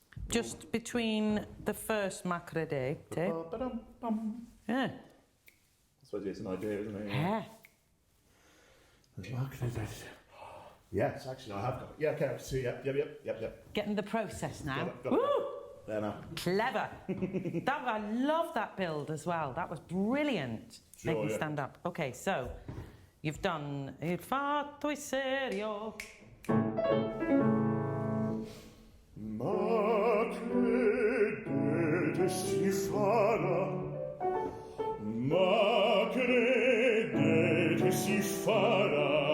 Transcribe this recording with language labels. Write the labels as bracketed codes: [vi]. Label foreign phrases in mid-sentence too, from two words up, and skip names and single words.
[en] Just between the first macrade. Ba-ba-dum-bum. Yeah. I suppose it's an idea, isn't it? Yeah. Yes, actually, I have got it. Yeah, okay, I see. Yep. Getting the process now. Got it. Woo! There now. Clever. I love that build as well. That was brilliant. Sure, Make me yeah. stand up. Okay, so you've done [it] Il fatto è serio. Ma credete si farà? Ma credete si farà?